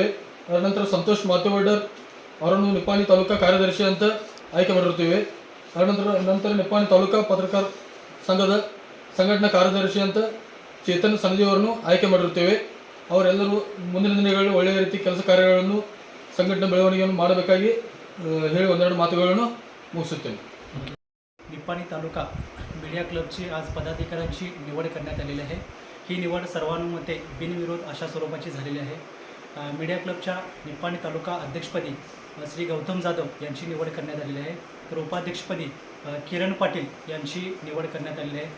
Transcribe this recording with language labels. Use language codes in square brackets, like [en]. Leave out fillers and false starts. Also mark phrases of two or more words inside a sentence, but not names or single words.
[kn] ಅದರ ನಂತರ ಸಂತೋಷ್ ಮಾತೇವಡ್ಡರ್ ಅವರನ್ನು ನಿಪ್ಪಾಣಿ ತಾಲೂಕಾ ಕಾರ್ಯದರ್ಶಿ ಅಂತ ಆಯ್ಕೆ ಮಾಡಿರುತ್ತೇವೆ. ಅದರ ನಂತರ ನಿಪ್ಪಾಣಿ ತಾಲೂಕಾ ಪತ್ರಕರ್ತರ ಸಂಘದ ಸಂಘಟನಾ ಕಾರ್ಯದರ್ಶಿ ಅಂತ ಚೇತನ್ ಸನದಿ ಅವರನ್ನು ಆಯ್ಕೆ ಮಾಡಿರುತ್ತೇವೆ. ಅವರೆಲ್ಲರೂ ಮುಂದಿನ ದಿನಗಳಲ್ಲಿ ಒಳ್ಳೆಯ ರೀತಿ ಕೆಲಸ ಕಾರ್ಯಗಳನ್ನು, ಸಂಘಟನಾ ಬೆಳವಣಿಗೆಯನ್ನು ಮಾಡಬೇಕಾಗಿ ಹೇಳಿ ಒಂದೆರಡು ಮಾತುಗಳನ್ನು ಮುಗಿಸುತ್ತೇನೆ. [mr] निप्पाणी तालुका मीडिया क्लबची आज पदाधिकाऱ्यांची निवड करण्यात आलेली आहे. ही निवड सर्वानुमते बिनविरोध अशा स्वरूपाची झालेली आहे. मीडिया क्लबच्या निप्पाणी तालुका अध्यक्षपदी श्री गौतम जाधव यांची निवड करण्यात आलेली आहे. तर उपाध्यक्षपदी किरण पाटील यांची निवड करण्यात आलेली आहे.